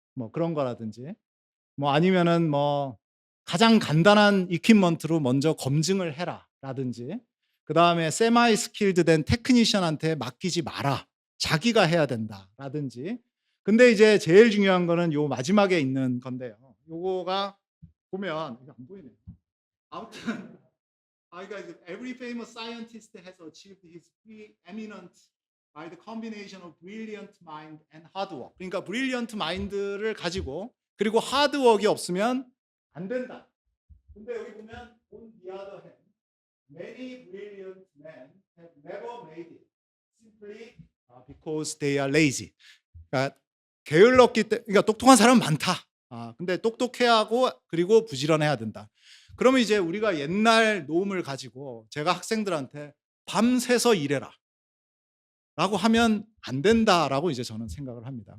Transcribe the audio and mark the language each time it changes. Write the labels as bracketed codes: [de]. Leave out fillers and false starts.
[ko] 뭐 그런 거라든지 뭐 아니면은 뭐 가장 간단한 이퀴먼트로 먼저 검증을 해라라든지 그다음에 세마이 스킬드 된 테크니션한테 맡기지 마라. 자기가 해야 된다라든지. 근데 이제 제일 중요한 거는 요 마지막에 있는 건데요. 요거가 보면 이거 안 보이네요. 아무튼 그러니까 [en] every famous scientist has achieved his preeminent by the combination of brilliant mind and hard work. [ko] 그러니까 brilliant mind를 가지고 그리고 hard work이 없으면 안 된다. 근데 여기 보면 [en] on the other hand, many brilliant men have never made it simply because they are lazy. [ko] 그러니까 게을렀기 때문에 그러니까 똑똑한 사람은 많다. 근데 똑똑해야 하고 그리고 부지런해야 된다. 그러면 이제 우리가 옛날 노음을 가지고 제가 학생들한테 밤새서 일해라 라고 하면 안 된다라고 이제 저는 생각을 합니다.